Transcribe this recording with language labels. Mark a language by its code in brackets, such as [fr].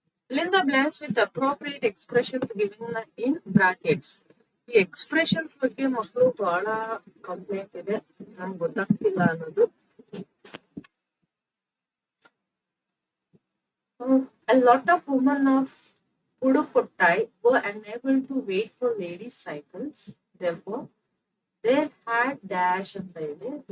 [en] Fill in the blanks with appropriate expressions given in brackets. [kn] ಈ expressions ಬಗ್ಗೆ ಮಕ್ಕಳು ಬಹಳ ಕಂಪ್ಲೇಂಟ್ ಇದೆ, ನಮ್ಗೆ ಗೊತ್ತಾಗ್ತಿಲ್ಲ ಅನ್ನೋದು. [en] A lot of women of Pudukottai were unable to wait for ladies' cycles. Therefore, they had dash [kn] ಅಂತ ಇದೆ.